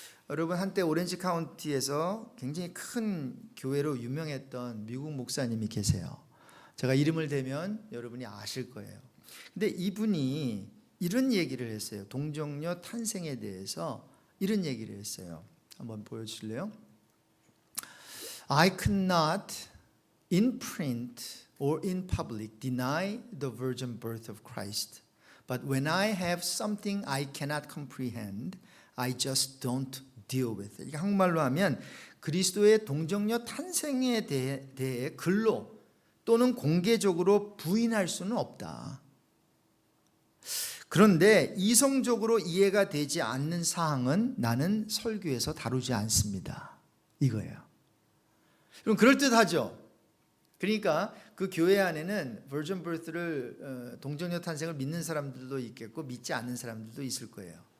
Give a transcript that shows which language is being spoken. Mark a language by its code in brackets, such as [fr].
[ko] 여러분, 한때 오렌지 카운티에서 굉장히 큰 교회로 유명했던 미국 목사님이 계세요. 제가 이름을 대면 여러분이 아실 거예요. 근데 이분이 이런 얘기를 했어요. 동정녀 탄생에 대해서 이런 얘기를 했어요. 한번 보여주실래요? [en] I could not in print or in public deny the virgin birth of Christ. But when I have something I cannot comprehend, I just don't deal with it. [ko] 이게 한국말로 하면 그리스도의 동정녀 탄생에 대해 글로 또는 공개적으로 부인할 수는 없다. 그런데 이성적으로 이해가 되지 않는 사항은 나는 설교에서 다루지 않습니다. 이거예요. 그럼 그럴듯하죠. 그러니까 그 교회 안에는 virgin birth를 동정녀 탄생을 믿는 사람들도 있겠고 믿지 않는 사람들도 있을 거예요.